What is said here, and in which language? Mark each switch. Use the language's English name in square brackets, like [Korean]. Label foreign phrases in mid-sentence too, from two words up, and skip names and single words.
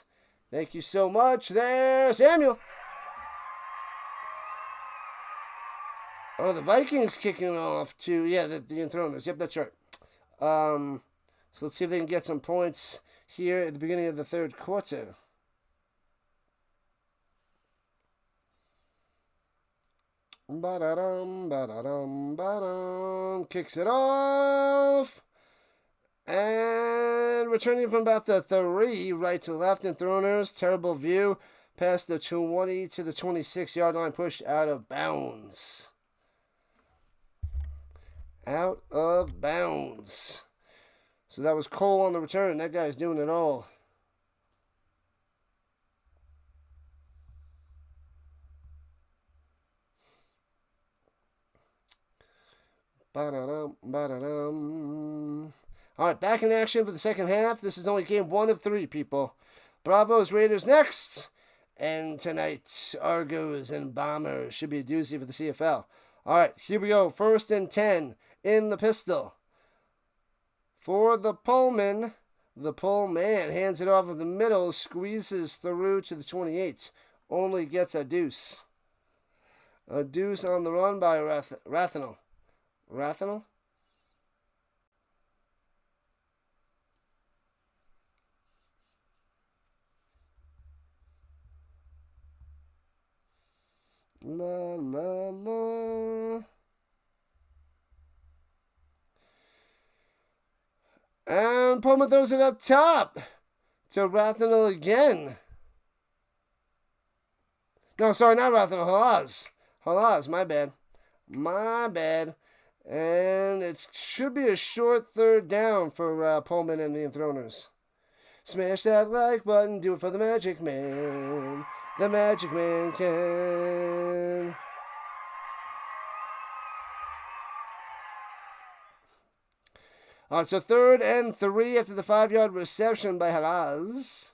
[English] Thank you so much there, Samuel. Oh, the Vikings kicking off to, yeah, the Enthroners. Yep, that's right. So let's see if they can get some points here at the beginning of the third quarter. Ba-da-dum, ba-da-dum, ba-dum. Kicks it off. And returning from about the 3, right to left, Enthroners. Terrible view. Past the 20 to the 26-yard line. Pushed out of bounds. Out of bounds. So that was Cole on the return. That guy's doing it all. Ba-da-dum, ba-da-dum. All right, back in action for the second half. This is only game 1 of 3, people. Bravos, Raiders next. And tonight, Argos and Bombers. Should be a doozy for the CFL. All right, here we go. 1st and 10 in the pistol. For the Pullman. The Pullman hands it off of the middle. Squeezes through to the 28. Only gets a deuce. A deuce on the run by Rathanel. Rathanel? La la la. And Pullman throws it up top to Rathanel again. No, sorry, not Rathanel. Halaz. Halaz, my bad. My bad. And it should be a short 3rd down for Pullman and the Enthroners. Smash that like button. Do it for the Magic Man. The Magic Man can. All right, so 3rd and 3 after the 5-yard reception by Halaz.